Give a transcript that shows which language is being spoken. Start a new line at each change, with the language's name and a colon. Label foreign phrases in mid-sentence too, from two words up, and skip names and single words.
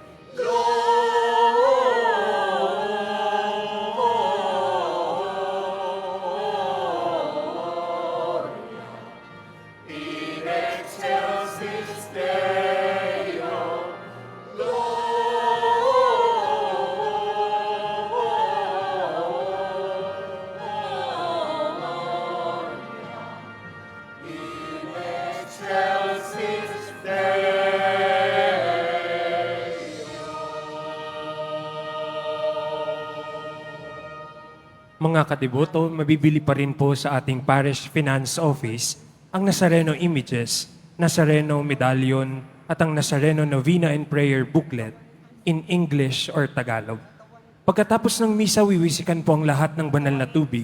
Latin: Gloria in excelsis Deo. Gloria in excelsis Deo.
Filipino: Mga katiboto, mabibili pa rin po sa ating Parish Finance Office ang Nazareno Images, Nazareno Medallion at ang Nazareno Novena and Prayer Booklet
English: in English or Tagalog.
Filipino: Pagkatapos ng misa, wiwisikan po ang lahat ng banal na tubig.